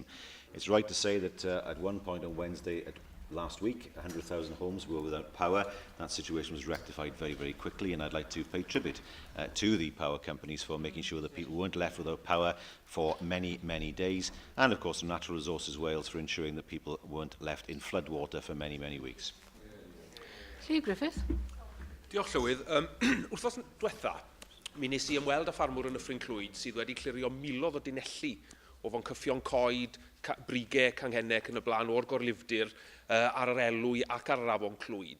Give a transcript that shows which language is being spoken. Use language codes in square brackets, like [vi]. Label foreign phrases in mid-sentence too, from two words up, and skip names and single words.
[en] It's right to say that at one point on Wednesday, last week, 100,000 homes were without power. That situation was rectified very, very quickly, and I'd like to pay tribute to the power companies for making sure that people weren't left without power for many, many days, and of course, Natural Resources Wales for ensuring that people weren't left in floodwater for many, many weeks. [cy] Llyw Griffith. Diolch Llywydd. Wrthos diwetha, mi nes I ymweld â ffarmwr yn Nyffryn Clwyd sydd wedi clirio miloedd o dinelli o foncyffion coed, brigau, canghennec yn y blaen o'r gorlifdir ar yr elwy ac ar yr afon Clwyd.